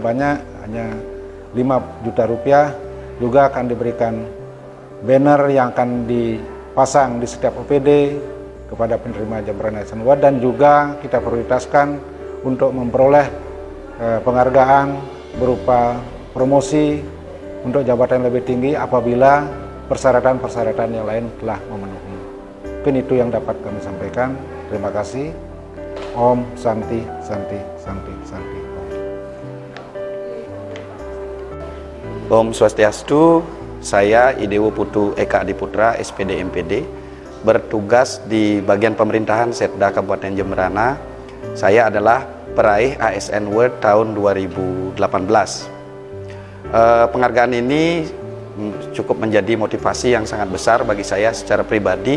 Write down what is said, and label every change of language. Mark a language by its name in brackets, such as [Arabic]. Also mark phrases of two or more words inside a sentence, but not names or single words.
[Indonesian] banyak, hanya 5 juta rupiah, juga akan diberikan banner yang akan dipasang di setiap OPD kepada penerima Jemberana ASN Award, dan juga kita prioritaskan untuk memperoleh penghargaan berupa promosi untuk jabatan lebih tinggi apabila persyaratan-persyaratan yang lain telah memenuhi. Mungkin itu yang dapat kami sampaikan. Terima kasih. Om Santi Santi Santi Santi Om. Om Swastiastu, saya Idewo Putu Eka Adiputra, SPD MPD, bertugas di bagian pemerintahan Setda Kabupaten Jemberana. Saya adalah peraih ASN Award tahun 2018. Penghargaan ini cukup menjadi motivasi yang sangat besar bagi saya secara pribadi,